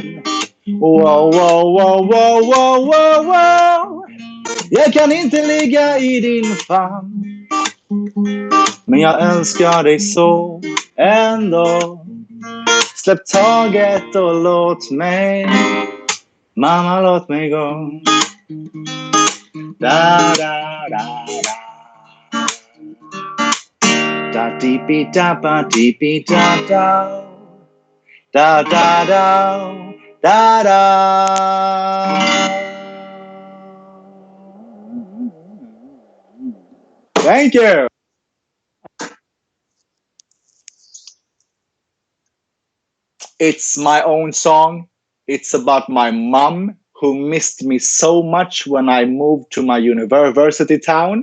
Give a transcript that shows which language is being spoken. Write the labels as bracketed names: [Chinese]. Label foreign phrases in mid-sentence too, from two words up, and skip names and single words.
[Swedish] Wow, wow, wow, wow, wow, wow, wow. Jag kan inte ligga i din famn. Men jag älskar dig så ändå. Släpp taget och låt mig. Mamma, låt mig gå. Da, da, da, da. Da, deepy, da, ba, deepy, da, da. Da, da, da. Da, da. [English] Thank you. It's my own song. It's about my mom who missed me so much when I moved to my university town.